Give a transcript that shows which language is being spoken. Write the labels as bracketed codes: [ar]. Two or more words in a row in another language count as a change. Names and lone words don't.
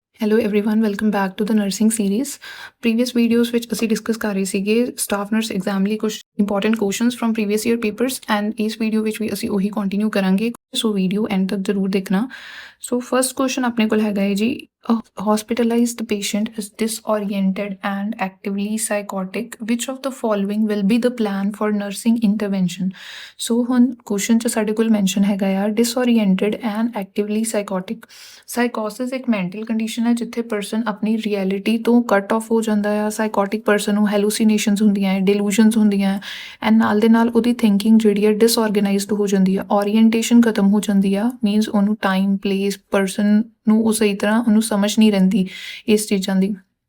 [en] hello everyone welcome back to the nursing series previous videos [pa] ਵਿੱਚ ਅਸੀਂ ਡਿਸਕਸ ਕਰ ਰਹੇ ਸੀਗੇ [en] staff nurse exam [pa] ਲਈ ਕੁਝ [en] important questions from previous year papers and [pa] ਇਸ ਵੀਡੀਓ ਵਿੱਚ ਵੀ ਅਸੀਂ ਉਹੀ ਕੰਟੀਨਿਊ ਕਰਾਂਗੇ ਸੋ [en] video end [pa] ਤੱਕ ਜ਼ਰੂਰ ਦੇਖਣਾ [en] so first question [pa] ਆਪਣੇ ਕੋਲ ਹੈਗਾ ਹੈ ਜੀ [en] hospitalized patient is disoriented and actively psychotic which of the following will be the plan for nursing intervention [pa] ਸੋ ਹੁਣ ਕੁਐਸਚਨ 'ਚ ਸਾਡੇ ਕੋਲ ਮੈਂਸ਼ਨ ਹੈਗਾ ਆ [en] disoriented and actively psychotic [pa] ਸਾਈਕੋਸਿਸ ਇੱਕ [en] mental condition [pa] ਹੈ ਜਿੱਥੇ ਪਰਸਨ ਆਪਣੀ ਰਿਐਲਿਟੀ ਤੋਂ [en] cut off [pa] ਹੋ ਜਾਂਦਾ ਆ [en] psychotic person [pa] ਨੂੰ ਹੈਲੂਸੀਨੇਸ਼ਨਸ ਹੁੰਦੀਆਂ ਹੈ ਡਿਲੂਸ਼ਨਸ ਹੁੰਦੀਆਂ ਹੈ ਐਂਡ ਨਾਲ ਦੇ ਨਾਲ ਉਹਦੀ ਥਿੰਕਿੰਗ ਜਿਹੜੀ ਹੈ ਡਿਸਆਰਗੇਨਾਈਜ਼ਡ ਹੋ ਜਾਂਦੀ ਆ ਓਰੀਐਂਟੇਸ਼ਨ ਖਤਮ ਹੋ ਜਾਂਦੀ ਆ ਮੀਨਸ ਉਹਨੂੰ [en] time place person [pa] ਨੂੰ ਉਹ ਸਹੀ ਤਰ੍ਹਾਂ ਉਹਨੂੰ ਸਮਝ ਨਹੀਂ ਰਹਿੰਦੀ ਇਸ ਚੀਜ਼ਾਂ ਦੀ